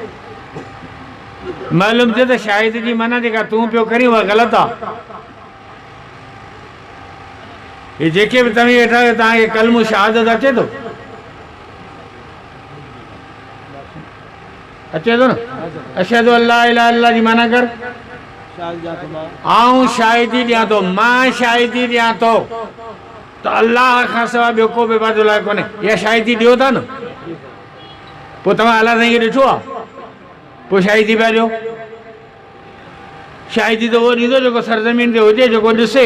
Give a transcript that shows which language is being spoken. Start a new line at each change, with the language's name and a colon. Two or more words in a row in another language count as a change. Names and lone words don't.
Sindhi: मालूम थियो त शाहिद जी माना जेका तूं पियो करीं उहा ग़लति आहे। हे जेके बि तव्हीं वेठा आहियो तव्हांखे कलमो शहादत अचे थो? अचे थो न?
Arabic: أشهد ألا إله إلا الله
Sindhi: जी माना कर। आउं शाहिदी ॾियां थो, मां शाहिदी ॾियां थो त अल्लाह खां सवाइ ॿियो को बि इबादत लाइ कोन्हे। इहा शाहिदी ॾियो था न? पोइ तव्हां अलाह साईं खे ॾिठो आहे? पोइ शाहिदी पिया ॾियो। शाहिदी त उहो ॾींदो जेको सरज़मीन ते हुजे, जेको ॾिसे।